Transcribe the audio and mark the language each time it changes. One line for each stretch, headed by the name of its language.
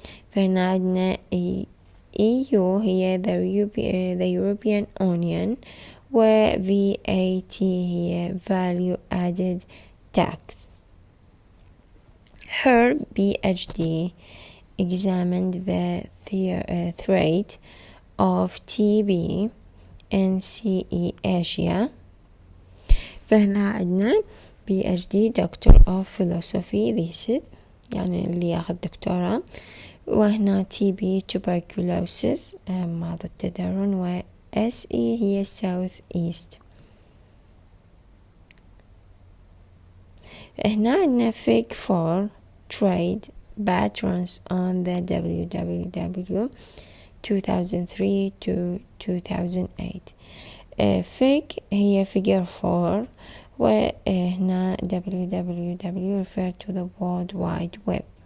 Arabic: فهنا عندنا EU هي
English: the European Union
Arabic: و VAT هي
English: Value Added Tax. Her PhD examined the threat of TB in CE Asia.
Arabic: فهنا عندنا PhD
English: Doctor of Philosophy thesis
Arabic: يعني اللي ياخذ دكتوراه، وهنا TB tuberculosis مرض التدرن، و SE هي South East. هنا عندنا
English: fig for trade patterns on the www 2003 to 2008. fig هي figure 4،
Arabic: وهنا
English: www refer to the World Wide Web.